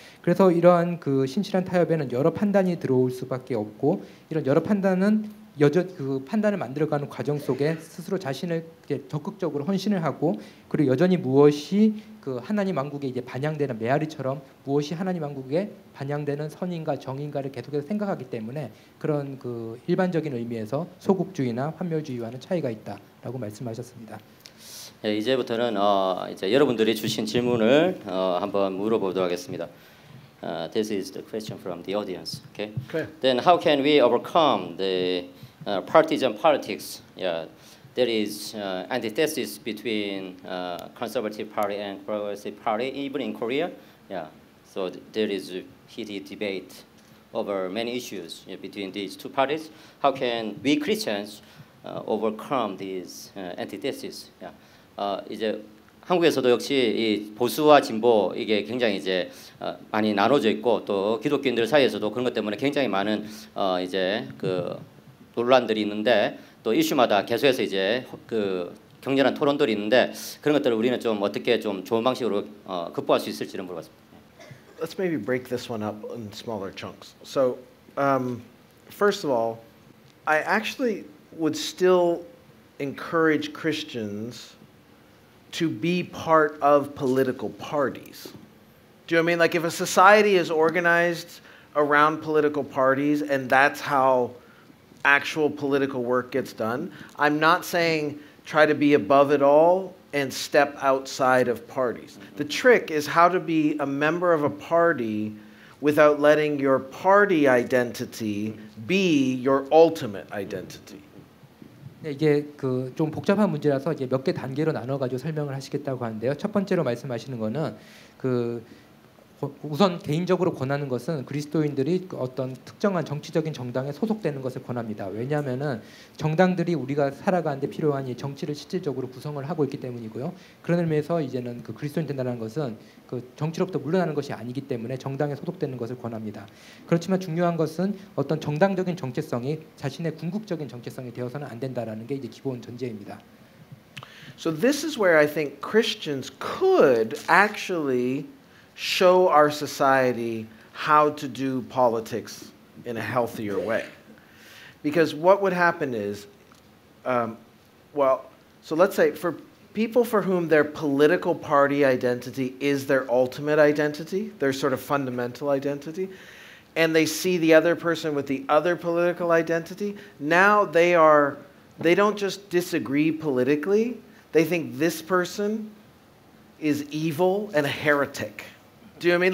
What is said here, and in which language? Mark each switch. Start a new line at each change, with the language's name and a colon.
Korean: 그래서 이러한 그 신실한 타협에는 여러 판단이 들어올 수밖에 없고 이런 여러 판단은 그 판단을 만들어가는 과정 속에 스스로 자신을 적극적으로 헌신을 하고 그리고 여전히 무엇이 그 하나님 왕국에 이제 반영되는 메아리처럼 무엇이 하나님 왕국에 반영되는 선인가 정인가를 계속해서 생각하기 때문에 그런 그 일반적인 의미에서 소극주의나 환멸주의와는 차이가 있다라고 말씀하셨습니다. 예, 이제부터는 이제 여러분들이 주신 질문을 한번 물어보도록 하겠습니다.
English: This is the question from the audience. Okay. Then how can we overcome the partisan politics? Yeah, there is antithesis between conservative party and progressive party, even in Korea. Yeah, so there is a heated debate over many issues between these two parties. How can we Christians overcome these antithesis? Yeah.
Korean: 이제 한국에서도 역시 이 보수와 진보 이게 굉장히 이제 많이 나눠져 있고 또 기독교인들 사이에서도 그런 것 때문에 굉장히 많은 이제 그 논란들이 있는데 또 이슈마다 계속해서 이제 그 격렬한 토론들이 있는데 그런 것들을 우리는 좀 어떻게 좀 좋은 방식으로 극복할 수 있을지를 물어봤습니다.
English: Let's maybe break this one up in smaller chunks. So, first of all, I actually would still encourage Christians to be part of political parties. Do you know what I mean? Like if a society is organized around political parties and that's how actual political work gets done, I'm not saying try to be above it all and step outside of parties. The trick is how to be a member of a party without letting your party identity be your ultimate identity.
Korean: 이게 그 좀 복잡한 문제라서 이제 몇 개 단계로 나눠 가지고 설명을 하시겠다고 하는데요. 첫 번째로 말씀하시는 거는 그 우선 개인적으로 권하는 것은 그리스도인들이 어떤 특정한 정치적인 정당에 소속되는 것을 권합니다. 왜냐하면은 정당들이 우리가 살아가는데 필요한 이 정치를 실질적으로 구성을 하고 있기 때문이고요. 그런 의미에서 이제는 그 그리스도인 된다는 것은 그 정치로부터 물러나는 것이 아니기 때문에 정당에 소속되는 것을 권합니다. 그렇지만 중요한 것은 어떤 정당적인 정체성이 자신의 궁극적인 정체성이 되어서는 안 된다라는 게 이제 기본 전제입니다.
English: So this is where I think Christians could actually show our society how to do politics in a healthier way. Because what would happen is, so let's say for people for whom their political party identity is their ultimate identity, their sort of fundamental identity, and they see the other person with the other political identity, now they don't just disagree politically, they think this person is evil and a heretic. Do you know what I mean?